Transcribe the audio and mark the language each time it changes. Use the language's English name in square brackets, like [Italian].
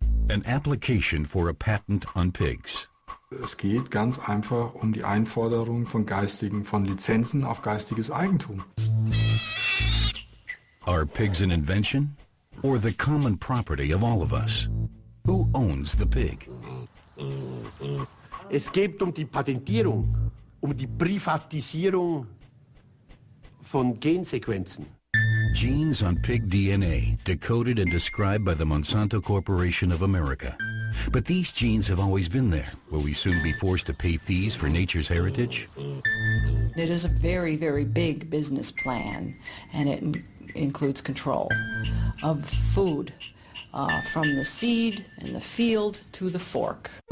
[English] An application for a patent on pigs. [German] Es geht ganz einfach um die Einforderung von Lizenzen auf geistiges Eigentum. [English] Are pigs an invention or the common property of all of us? Who owns the pig? [German] Es geht um die Patentierung, um die Privatisierung von Gensequenzen. [English] Genes on pig DNA, decoded and described by the Monsanto Corporation of America. But these genes have always been there. Will we soon be forced to pay fees for nature's heritage? It is a very, very big business plan, and it includes control of food, from the seed in the field to the fork.